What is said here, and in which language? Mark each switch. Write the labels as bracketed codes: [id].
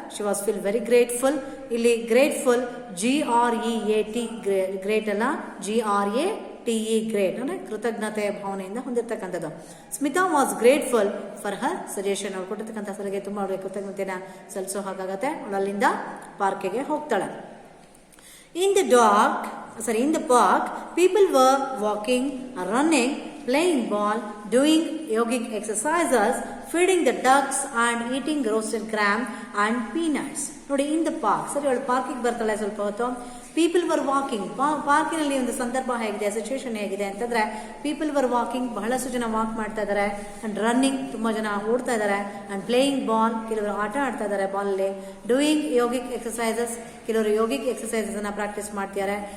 [en] She was feel very grateful. [kn] ಇಲ್ಲಿ grateful GREAT, great ಅಲ್ಲ, GRATE, great ಅಂದ್ರೆ ಕೃತಜ್ಞತೆಯ ಭಾವನೆಯಿಂದ ಹೊಂದಿರತಕ್ಕಂಥದ್ದು. [en] Smita was grateful for her suggestion. [kn] ಅವಳು ಕೊಟ್ಟಿರ್ತಕ್ಕಂಥ ಸಲಹೆಗೆ ತುಂಬಾ ಅವಳಿಗೆ ಕೃತಜ್ಞತೆನ ಸಲ್ಲಿಸೋ ಹಾಗಾಗತ್ತೆ. ಅವಳು ಅಲ್ಲಿಂದ ಪಾರ್ಕಿಗೆ ಹೋಗ್ತಾಳೆ. [en] In the park, people were walking, running, playing ball, doing yogic exercises, feeding the ducks and eating roasted gram and peanuts. ನೋಡಿ, in the park. [kn] ಸರಿ, ಅವಳು ಪಾರ್ಕಿಗೆ ಬರ್ತಾಳೆ ಸ್ವಲ್ಪ ಹೊತ್ತು. [en] People were walking. [kn] ಪಾರ್ಕಿನಲ್ಲಿ ಒಂದು ಸಂದರ್ಭ ಹೇಗಿದೆ, ಸಿಚುವೇಶನ್ ಹೇಗಿದೆ ಅಂತಂದ್ರೆ ಪೀಪಲ್ ವರ್ ವಾಕಿಂಗ್, ಬಹಳಷ್ಟು ಜನ ವಾಕ್ ಮಾಡ್ತಾ ಇದಾರೆ. [en] and running, [kn] ತುಂಬಾ ಜನ ಓಡ್ತಾ ಇದಾರೆ. [en] and playing ball, [kn] ಕೆಲವರು ಆಟ ಆಡ್ತಾ ಇದಾರೆ ಬಾಲ್ ಅಲ್ಲಿ. [en] doing yogic exercises, [kn] ಕೆಲವರು ಯೋಗಿಕ್ ಎಕ್ಸರ್ಸೈಸಸ್ ಅನ್ನ ಪ್ರಾಕ್ಟೀಸ್ ಮಾಡ್ತಿದ್ದಾರೆ.